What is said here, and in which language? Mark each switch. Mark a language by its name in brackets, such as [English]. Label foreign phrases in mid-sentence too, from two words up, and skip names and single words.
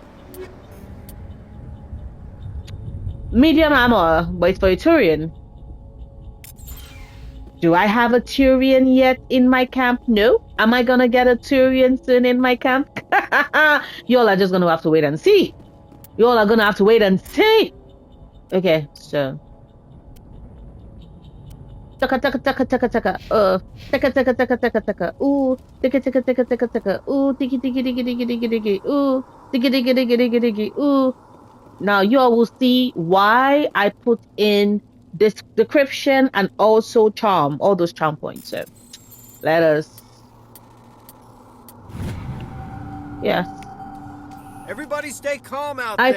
[English] Medium ammo, but it's for a Turian. Do I have a Turian yet in my camp? No. Am I gonna get a Turian soon in my camp? Y'all are just gonna have to wait and see. Y'all are gonna have to wait and see. Okay, so. Taka taka taka taka taka. Taka taka taka taka taka. Ooh. Taka taka taka taka taka. Ooh. Tiki tiki tiki tiki tiki tiki. Ooh. Tiki tiki tiki tiki tiki. Ooh. Now you all will see why I put in this decryption and also charm, all those charm points. So let us. Yes. Everybody stay calm out there.